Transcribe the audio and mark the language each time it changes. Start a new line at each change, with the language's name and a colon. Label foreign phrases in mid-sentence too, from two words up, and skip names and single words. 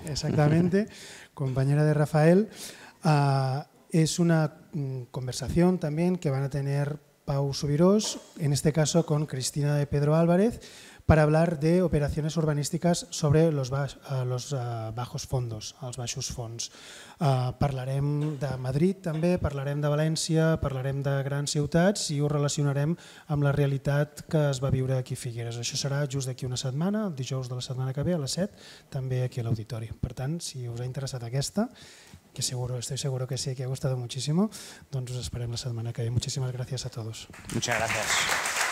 Spanish: Exactamente, compañera de Rafael. Es una conversación también que van a tener Pau Subirós, en este caso con Cristina de Pedro Álvarez, para hablar de operaciones urbanístiques sobre los bajos fondos,
Catalan: els baixos fons. Parlarem de Madrid també, parlarem de València, parlarem de grans ciutats i ho relacionarem amb la realitat que es va viure aquí a Figueres. Això serà just d'aquí una setmana, el dijous de la setmana que ve a les 7, també aquí a l'auditori. Per tant, si us ha interessat aquesta,
Spanish: que estoy seguro que sí, que ha gustado muchísimo,
Catalan: doncs us esperem la setmana que ve.
Spanish: Muchísimas gracias a todos. Muchas gracias.